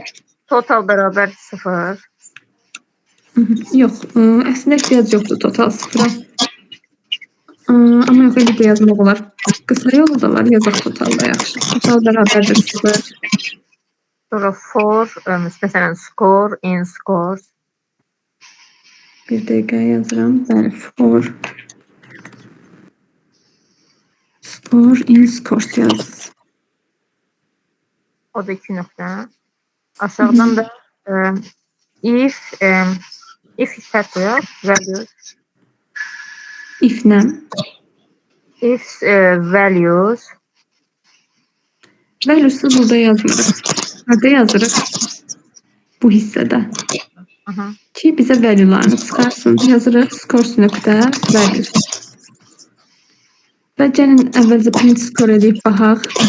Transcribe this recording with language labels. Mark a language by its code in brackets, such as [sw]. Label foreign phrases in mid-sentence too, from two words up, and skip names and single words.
[az] Total bərabər 0. Yox, əslində ehtiyac yoxdur total 0-a. Amma yox, elə də yazmaq olar. Qısa yolu da var, yazaq totalda yaxşı. Total bərabərdir 0. Sonra for, məsələn, [en] score, in scores. [az] Bir dəqiqə yazıram. Bəli, for. [en] Score, in scores [az] yaz. O da 2 nöqtə. Aşağıdan da if hissət qoyaq, values. If nə? [en] If values. [az] Values'u burada yazmırıq. Harada yazırıq? Bu hissədə. Aha. Ki bizə value'larını çıxarsın. Yazırıq scores nöqtə values. Və gəlin əvvəlcə [en] print score [az] edib baxaq.